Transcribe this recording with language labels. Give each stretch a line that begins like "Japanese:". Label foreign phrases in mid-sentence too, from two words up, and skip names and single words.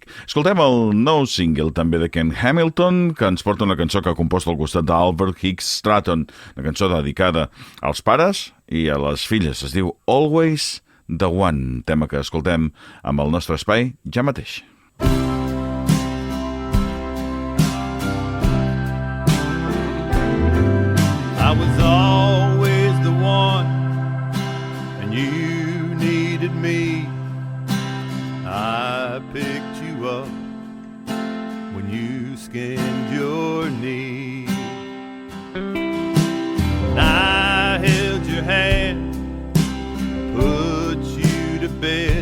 Catalan: Escoltem el nou single també de Ken Hamilton, que ens porta una cançó que ha compost al costat d'Albert Hicks Stratton, una cançó dedicada als pares i a les filles. Es diu Always the One, tema que escoltem amb el nostre espai ja mateix.
English: I was always the one, and you needed me. I picked you up when you skinned your knee. And I held your hand, put you to bed.